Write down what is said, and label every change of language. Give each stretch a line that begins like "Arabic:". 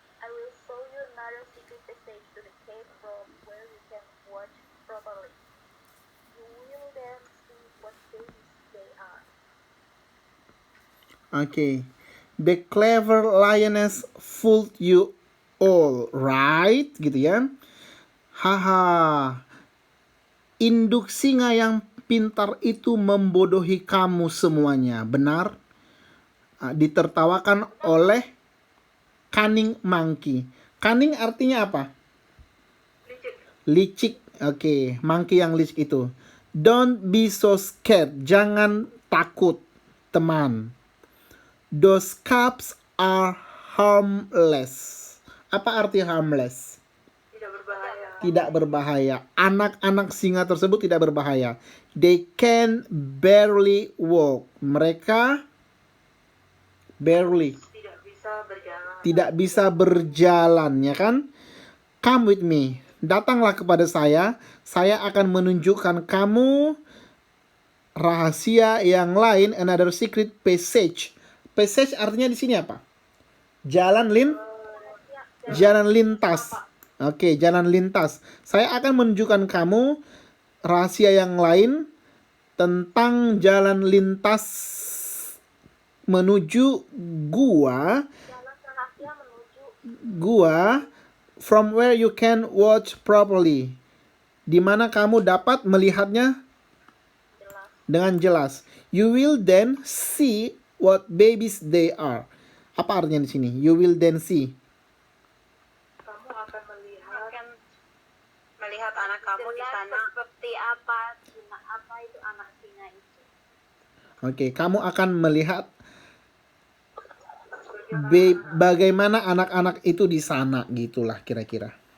English: I will show you another secret passage to the cave from where you can watch properly. You will then see what babies they are. Okay. The clever lioness fooled you all, right?
Indonesian: Gitu ya. Haha. Induk singa yang pintar itu membodohi kamu semuanya. Benar? Ditertawakan oleh
English: cunning monkey.
Indonesian: Cunning artinya apa? Licik. Oke, monkey yang licik itu.
English: Don't be so scared.
Indonesian: Jangan takut, teman.
English: Those cubs are harmless.
Indonesian: Apa arti harmless? Tidak berbahaya. Tidak berbahaya. Anak-anak singa tersebut tidak berbahaya.
English: They can barely walk.
Indonesian: Mereka
English: barely
Indonesian: Tidak bisa berjalan. tidak bisa berjalan, ya kan?
English: Come with me.
Indonesian: Datanglah kepada saya. Saya akan menunjukkan kamu rahasia yang lain,
English: another secret passage.
Indonesian: Passage artinya di sini apa? Jalan lintas. Oke, jalan lintas. Saya akan menunjukkan kamu rahasia yang lain tentang jalan lintas menuju gua Jalan rahasia menuju gua
English: from where you can watch properly,
Indonesian: di mana kamu dapat melihatnya jelas. dengan jelas.
English: You will then see what babies they are.
Indonesian: Apa artinya di sini?
English: You will then see.
Indonesian: Kamu akan melihat Akan melihat anak kamu di sana. Seperti apa itu anak singa itu. Oke, kamu akan melihat bagaimana bagaimana anak-anak itu di sana, gitulah kira-kira.